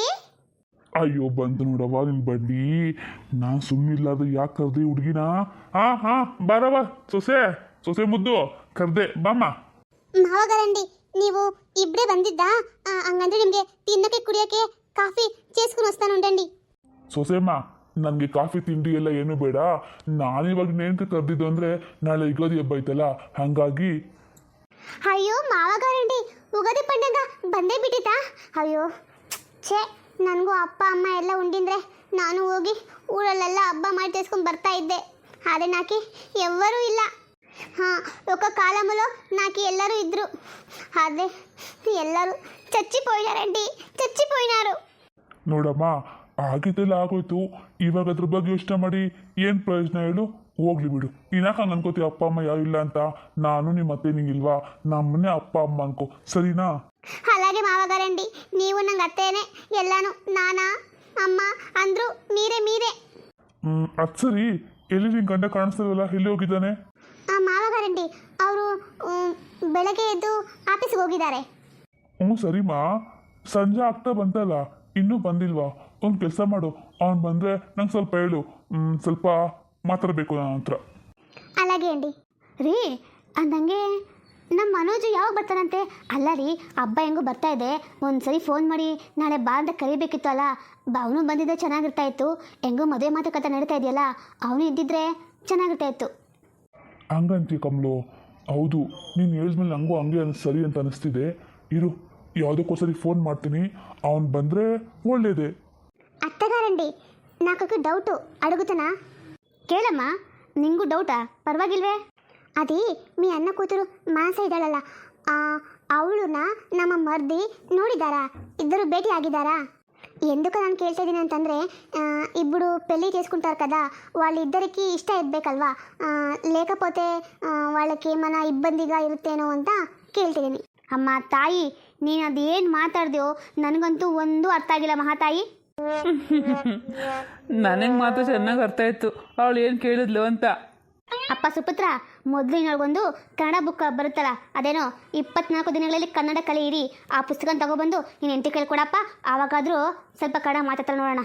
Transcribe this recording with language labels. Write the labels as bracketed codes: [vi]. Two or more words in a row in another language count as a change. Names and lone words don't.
[kn] ಅಯ್ಯೋ ಬಂತು ನೋಡವ್ವ ನಿನ್ ಬಡ್ಡಿ. ನಾನು ಸುಮ್ಮನಿಲ್ಲಾರ್ದು ಯಾಕೆ ಕರ್ದೆ ಹುಡುಗಿನ? ಹಾ ಬರವ ಸೊಸೆ, ಸೊಸೆ ಮುದ್ದು ಕರ್ದೆ ಬಾಮ್ಮ. ಮಾವಗಾರಂಡಿ ನೀವು ಇಬ್ಬರೇ ಬಂದಿದ್ದಾ? ಹಂಗಂದ್ರೆ ನಿಮಗೆ ತಿನ್ನೋಕೆ ಕುಡಿಯೋಕೆ ಕಾಫಿ [te] చేసుకుని వస్తాను ఉండండి. [kn] ಸೊಸೆಮ್ಮ, ನನಗೆ ಕಾಫಿ ತಿಂಡಿ ಎಲ್ಲ ಏನು ಬೇಡ. ನಾನಿವಾಗ ನೇನ್ಕೆ ಕರೆದಿದ್ದು ಅಂದರೆ ನಾಳೆ ಯುಗಾದಿ ಹಬ್ಬ ಐತಲ್ಲ, ಹಾಗಾಗಿ. ಅಯ್ಯೋ ಮಾವಗಾರಂಡಿ, ಉಗಾದಿ ಪಂಡಗ ಬಂದೇ ಬಿಟ್ಟಿತಾ? ಅಯ್ಯೋ ಛೇ, ನನಗೂ ಅಪ್ಪ ಅಮ್ಮ ಎಲ್ಲ ಉಂಡಿಂದ್ರೆ ನಾನು ಹೋಗಿ ಊರಲ್ಲೆಲ್ಲ ಹಬ್ಬ ಮಾಡಿ చేసుకొని ಬರ್ತಾ ఇద్దే. [te] ಆದರೆ నాకి ఎవ్వరూ ಇಲ್ಲ. ఒక కాలంలో నాకు ಎಲ್ಲರೂ ఇద్దరు, [kn] ಆದರೆ ಎಲ್ಲರೂ [te] చచ్చిపోయినారండి, చచ్చిపోయినారు. [kn] ನೋಡಮ್ಮ, ಆಗಿದ್ದೆಲ್ಲ ಆಗೋಯ್ತು. ಇವಾಗ ಅದ್ರ ಬಗ್ಗೆ ಯೋಚನೆ ಮಾಡಿ ಏನು ಪ್ರಯೋಜನ ಹೇಳು? ಹೋಗ್ಲಿ ಬಿಡು. ಇನ್ನಾಕ ಹಂಗೆ ಅನ್ಕೋತೀವಿ ಅಪ್ಪ ಅಮ್ಮ ಯಾರು ಇಲ್ಲ ಅಂತ? ನಾನು ನಿಮ್ಮ ಅತ್ತೆ ನಿಂಗಿಲ್ವಾ? ನಮ್ಮನ್ನೇ ಅಪ್ಪ ಅಮ್ಮ ಅನ್ಕೋ, ಸರಿನಾ? [te] అలాగే మావగారండి, [kn] ನೀವು ನಂಗೆ ಅತ್ತೇನೆ ಎಲ್ಲಾನು. ನಾನಾ ಅಮ್ಮ ಅಂದ್ರು మీరే. ಅದು ಸರಿ, ಎಲ್ಲಿ ನಿನ್ ಗಂಡ ಕಾಣಿಸ್ತಾರಲ್ಲ, ಎಲ್ಲಿ ಹೋಗಿದ್ದಾನೆ? ಮಾವಗಾರಂಡಿ ಅವರು ಬೆಳಗ್ಗೆ ಎದ್ದು ಆಫೀಸ್ಗೆ ಹೋಗಿದ್ದಾರೆ. ಸರಿಮಾ, ಸಂಜೆ ಆಗ್ತಾ ಬಂತಲ್ಲ, ಇನ್ನೂ ಬಂದಿಲ್ವಾ? ಒಂದು ಕೆಲಸ ಮಾಡು, ಅವ್ನು ಬಂದರೆ ನಂಗೆ ಸ್ವಲ್ಪ ಹೇಳು, ಸ್ವಲ್ಪ ಮಾತಾಡಬೇಕು ನನ್ನ ಹತ್ರ. [te] అలాగే అండి. [kn] ರೀ ಅಂದಂಗೆ ನಮ್ಮ ಮನೋಜ್ ಯಾವಾಗ ಬರ್ತಾನಂತೆ? ಅಲ್ಲ ರೀ, ಹಬ್ಬ ಹೆಂಗೂ ಬರ್ತಾ ಇದೆ, ಒಂದ್ಸರಿ ಫೋನ್ ಮಾಡಿ ನಾಳೆ ಬಾ ಅಂತ ಕರಿಬೇಕಿತ್ತು ಅಲ್ಲ. ಅವನು ಬಂದಿದ್ದರೆ ಚೆನ್ನಾಗಿರ್ತಾ ಇತ್ತು. ಹೆಂಗೂ ಮದುವೆ ಮಾತುಕತೆ ನಡೀತಾ ಇದೆಯಲ್ಲ, ಅವನು ಇದ್ದಿದ್ರೆ ಚೆನ್ನಾಗಿರ್ತಾ ಇತ್ತು. ಹಂಗಂತೀಯ ಕಮಲು? ಹೌದು, ನೀನು ಹೇಳಿದ್ಮೇಲೆ ನನಗೂ ಹಂಗೆ ಸರಿ ಅಂತ ಅನಿಸ್ತಿದೆ. ಇರು, ಯಾವುದಕ್ಕೋಸರಿ ಫೋನ್ ಮಾಡ್ತೀನಿ, ಅವನು ಬಂದರೆ ಒಳ್ಳೇದೇ. [te] అత్తగారండి నాకు డౌట్ అడుగుతున్నా? [kn] ಕೇಳಮ್ಮ, ನಿಂಗೂ ಡೌಟಾ? ಪರವಾಗಿಲ್ವೇ? [te] అది మీ అన్న కూతురు [kn] ಮಾನಸ ಇದ್ದಾಳಲ್ಲ, ಅವಳನ್ನ ನಮ್ಮ ಮರ್ದಿ ನೋಡಿದಾರಾ? [te] ఇద్దరు భేటీ [kn] ಆಗಿದ್ದಾರಾ? ఎందుకు ನಾನು ಕೇಳ್ತಾ ಇದ್ದೀನಿ ಅಂತಂದರೆ, [te] ఇప్పుడు పెళ్ళి చేసుకుంటారు కదా, వాళ్ళిద్దరికి ఇష్ట ఇవ్వಬೇಕಲ್ವಾ? లేకపోతే వాళ్ళకి ఏమైనా ఇబ్బందిగా [kn] ಇರುತ್ತೇನೋ ಅಂತ ಕೇಳ್ತಿದ್ದೀನಿ. ಅಮ್ಮ ತಾಯಿ, ನೀನು ಅದೇನು ಮಾತಾಡ್ದೆಯೋ ನನಗಂತೂ ಒಂದು ಅರ್ಥ ಆಗಿಲ್ಲ ಮಹಾತಾಯಿ. ನನಗೆ ಮಾತ್ರ ಚೆನ್ನಾಗಿ ಅರ್ಥ ಆಯಿತು ಅವಳು ಏನು ಕೇಳಿದ್ಲು ಅಂತ. ಅಪ್ಪ ಸುಪುತ್ರ, ಮೊದಲು ಇನ್ನೊಳಗೊಂದು ಕನ್ನಡ ಬುಕ್ ಬರುತ್ತಲ್ಲ, ಅದೇನೋ 24 ದಿನಗಳಲ್ಲಿ ಕನ್ನಡ ಕಲಿಯಿರಿ, ಆ ಪುಸ್ತಕ ತಗೊಬಂದು ನೀನು ಎಂಟಿ ಕೇಳ್ಕೊಡಪ್ಪ, ಆವಾಗಾದರೂ ಸ್ವಲ್ಪ ಕನ್ನಡ ಮಾತಾಡ್ತಾಳೆ ನೋಡೋಣ.